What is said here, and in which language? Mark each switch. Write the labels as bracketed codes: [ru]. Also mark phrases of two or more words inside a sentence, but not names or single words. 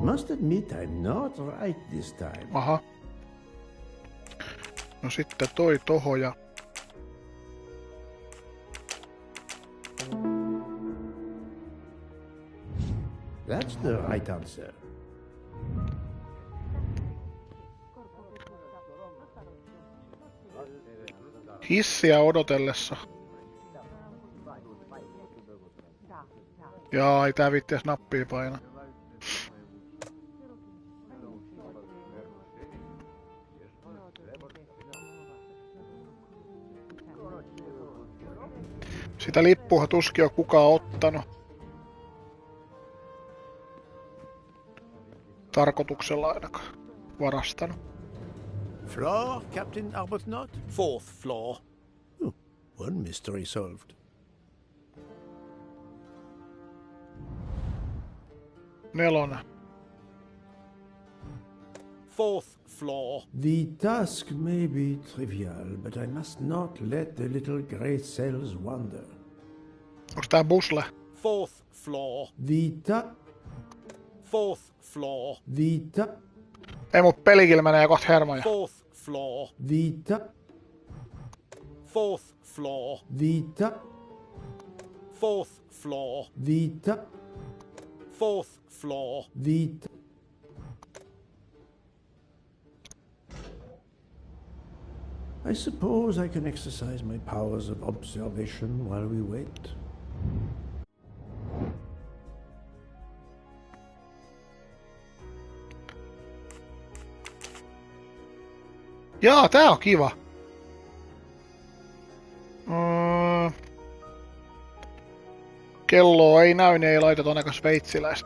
[en] Must admit I'm not right this time. [fi] Aha. No sitten toi tohon ja... [en] That's the right answer. [fi] Hissiä odotellessa. Jaa, ei tää viitties nappia paina. Sitä lippua tuskin on kukaan ottanut. Tarkoituksella ainakaan. Varastanut. [en] Floor, Captain Arbuthnot? 4th floor. Oh, one mystery solved. [fi] Nelonen. [en] 4th floor. The task may be trivial, but I must not let the little grey cells wander. [fi] Onks tää busle? [en] 4th floor. 4th floor. [fi] Ei mun pelikillä menee kohta hermoja. [en] 4th floor. 4th floor. 4th floor. 4th floor. I suppose I can exercise my powers of observation while we wait. [fi] Jaa, tää on kiva. Kelloa ei näy, niin ei laiteta ainakaan sveitsiläistä.